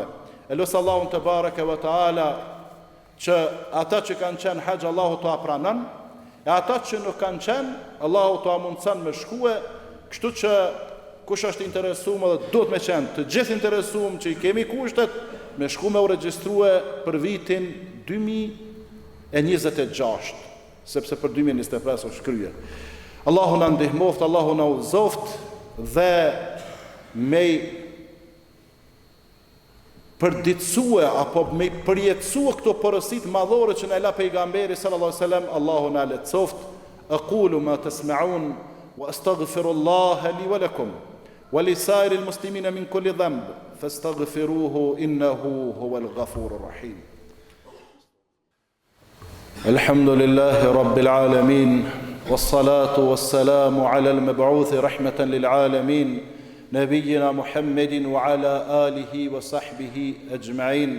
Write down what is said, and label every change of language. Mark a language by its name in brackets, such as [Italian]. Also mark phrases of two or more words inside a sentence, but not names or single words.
[Albanian] Elos Allahun [Arabic] تبارك وتعالى [Albanian] që ata që kanë qenë haxh Allahu t'u pranon, e ata që nuk kanë qenë Allahu t'u mundson me shkue, kështu që kush është interesuar dhe duhet me qenë të gjithë interesuar që i kemi kushtet me shku me u regjistrue për vitin 2026, sepse për 2025 është kryer. Allahu na ndihmoft, Allahu na udhëzoft dhe me përditësue apo me përjetësue këto porosit madhore që na la pejgamberi [Arabic] صلى الله عليه وسلم. [Albanian] Allahu na lehtësoft. [Arabic] أقول ما تسمعون وأستغفر الله لي ولكم ولسائر المسلمين من كل ذنب فاستغفروه إنه هو الغفور الرحيم. الحمد لله رب العالمين والصلاة والسلام على المبعوث رحمة للعالمين نبينا محمد وعلى آله وصحبه أجمعين.